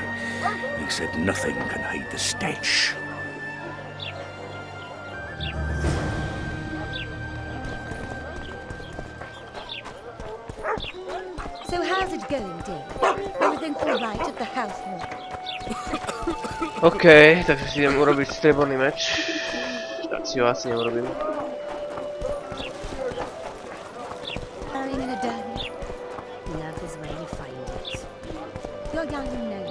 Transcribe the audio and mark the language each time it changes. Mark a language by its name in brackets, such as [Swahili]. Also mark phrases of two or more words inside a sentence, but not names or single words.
[English] Except nothing can hide the stench. So how's it going, Dave? Everything all right at the household? [Slovak] OK, takže si idem urobiť strieborný meč. Tak si ho asi neurobím. [English] Carrying in a dagger. Love is where you find it. You're young and know.